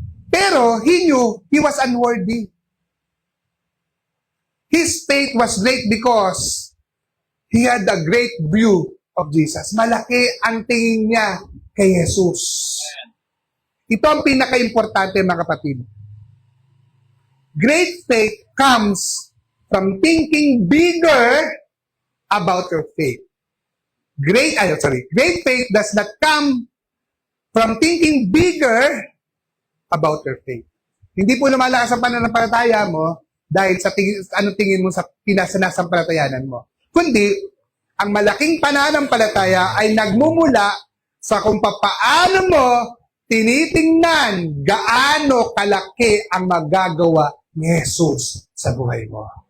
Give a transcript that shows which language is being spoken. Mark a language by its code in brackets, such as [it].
[tl] Pero [en] he knew he was unworthy. His faith was great because he had a great view of Jesus. [tl] Malaki ang tingin niya kay Jesus. Ito ang pinaka-importante mga kapatid. [en] Great faith comes from thinking bigger about your faith. Great faith does not come from thinking bigger about your faith. [tl] Hindi po lumalakas ang pananampalataya mo dahil sa tingin mo sa pinasanasampalatayanan mo. Kundi, ang malaking pananampalataya ay nagmumula sa kung paano mo tinitingnan gaano kalaki ang magagawa ni Jesus sa buhay mo.